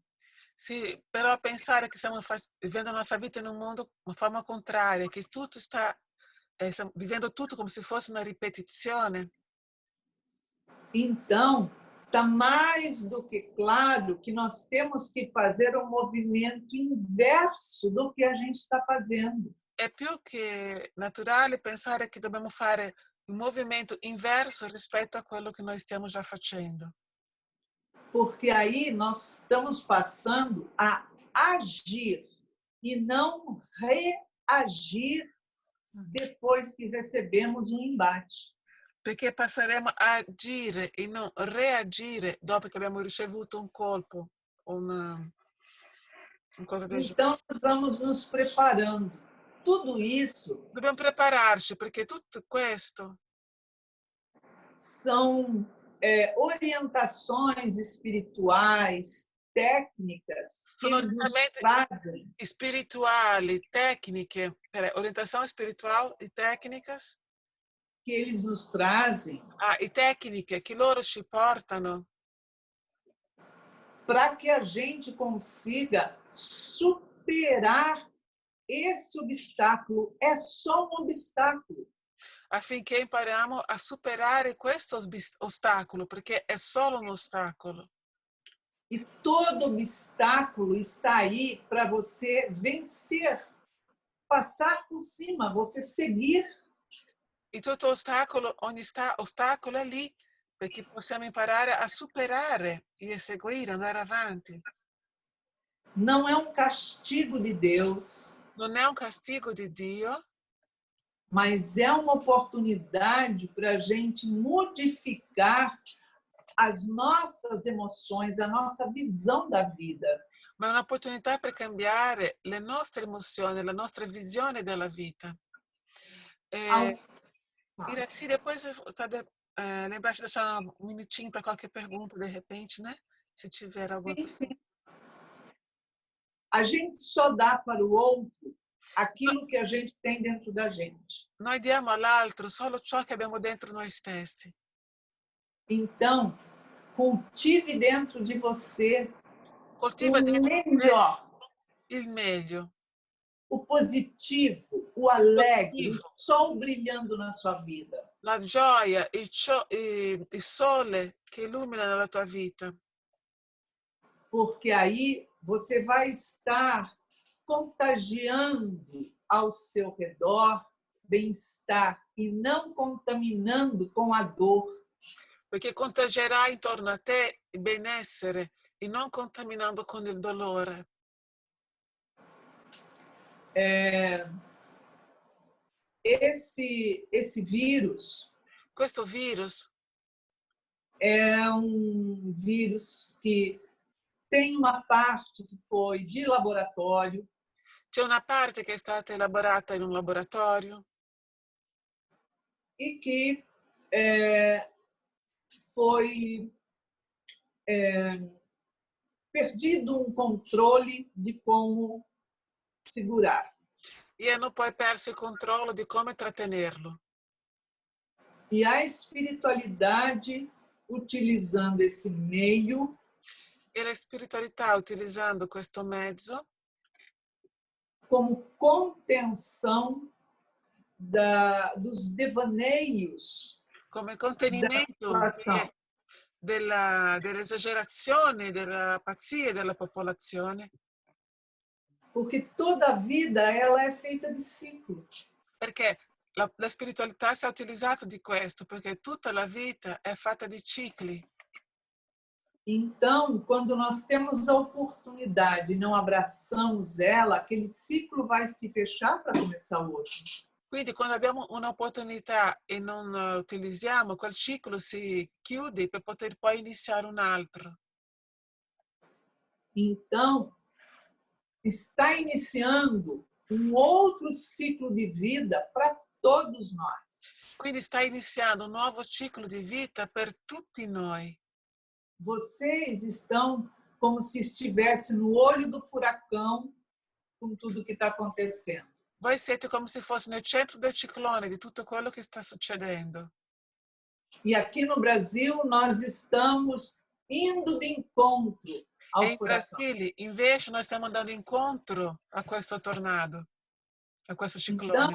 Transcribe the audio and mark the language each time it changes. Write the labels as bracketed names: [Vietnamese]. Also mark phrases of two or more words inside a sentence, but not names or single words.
[Italian] sì, però pensare che stiamo vivendo la nostra vita in un mondo in forma contraria, che tutto stiamo vivendo tutto come se fosse una ripetizione, [Portuguese] então está mais do que claro que nós temos que fazer um movimento inverso do que a gente está fazendo. [Italian] è più che naturale pensare che dobbiamo fare un movimento inverso rispetto a quello che noi stiamo già facendo. [Portuguese] Porque aí nós estamos passando a agir e não reagir depois que recebemos um embate. [Italian] Perché passeremo a agire e non reagire dopo che abbiamo ricevuto un colpo, un qualcosa del genere. [Portuguese] Então, nós vamos nos preparando. Tudo isso [Italian] Dobbiamo prepararci perché tutto questo [Portuguese] são orientações espirituais, técnicas que [Italian] sono [Portuguese] eles nos [Italian] orientamenti [Portuguese] trazem, [Italian] spirituali, tecniche, [Portuguese] orientação espiritual e técnicas, que eles nos trazem [Italian] e tecniche che loro ci portano [Portuguese] para que a gente consiga superar esse obstáculo. É só um obstáculo. [Italian] affinché impariamo a superare questo ostacolo, perché è solo un ostacolo. [Portuguese] E todo obstáculo está aí para você vencer, passar por cima, você seguir. [Italian] E tutto ostacolo, ogni ostacolo è lì perché possiamo imparare a superare e seguire, andare avanti. [Portuguese] Não é um castigo de Deus, [Italian] Non è un castigo di Dio, [Portuguese] mas é uma oportunidade para a gente modificar as nossas emoções, a nossa visão da vida. [Italian] ma è un'opportunità per cambiare le nostre emozioni, la nostra visione della vita. [Portuguese] Iraci, depois lembrar de deixar um minutinho para qualquer pergunta, de repente, né? Se tiver alguma Sim, coisa. sim. A gente só dá para o outro aquilo que a gente tem dentro da gente. [Italian] Noi diamo all'altro solo ciò che abbiamo dentro noi stessi. [Portuguese] Então, cultive dentro de você [Italian] Coltiva [Portuguese] o [Italian] dentro [Portuguese] melhor, [Italian] il meglio, [Portuguese] o positivo, o alegre, o [Italian] positivo, [Portuguese] sol brilhando na sua vida. [Italian] la gioia, il sole che illumina nella tua vita. [Portuguese] Porque aí você vai estar contagiando ao seu redor bem-estar e não contaminando com a dor. [Italian] Perché contagierà intorno a te il benessere e non contaminando con il dolore. [Portuguese] Esse vírus [Italian] Questo virus [Portuguese] é um vírus que tem uma parte que foi de laboratório, [Italian] c'è una parte che è stata elaborata in un laboratorio, [Portuguese] e que foi perdido um controle de como segurar. [Italian] E hanno poi perso il controllo di come trattenerlo. [Portuguese] E a espiritualidade, utilizando esse meio, [Italian] E la spiritualità, utilizzando questo mezzo, [Portuguese] como contenção dos devaneios [Italian] come [Portuguese] da [Italian] contenimento [Portuguese] população. [Italian] dell'esagerazione, della pazzia della popolazione, [Portuguese] Porque toda a vida ela é feita de ciclos. [Italian] perché la spiritualità si è utilizzata di questo, perché tutta la vita è fatta di cicli. [Portuguese] Então, quando nós temos a oportunidade e não abraçamos ela, aquele ciclo vai se fechar para começar o outro. [Italian] Quindi quando abbiamo un'opportunità e non utilizziamo, quel ciclo si chiude per poter poi iniziare un altro. [Portuguese] Então, está iniciando um outro ciclo de vida para todos nós. [Italian] Quindi sta iniziando un nuovo ciclo di vita per tutti noi. [Portuguese] Vocês estão como se estivesse no olho do furacão com tudo que está acontecendo. [Italian] Voi siete come se fosse nel centro del ciclone di tutto quello che sta succedendo. [Portuguese] E aqui no Brasil, nós estamos indo de encontro ao [Italian] E in [Portuguese] furacão. [Italian] Brasile, invece, noi stiamo andando incontro a questo tornado, a questo ciclone.